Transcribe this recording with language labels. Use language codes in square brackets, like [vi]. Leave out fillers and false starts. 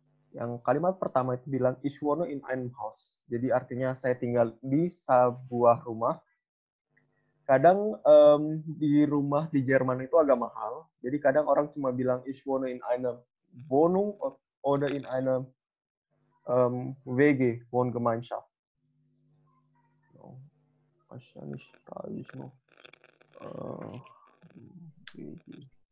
[id] Yang kalimat pertama itu bilang [de] ich wohne in einem Haus. [id] Jadi artinya saya tinggal di sebuah rumah. Kadang di rumah di Jerman itu agak mahal. Jadi kadang orang cuma bilang [de] ich wohne in einer Wohnung oder in einer WG, Wohngemeinschaft. Wahrscheinlich schreibe ich noch WG.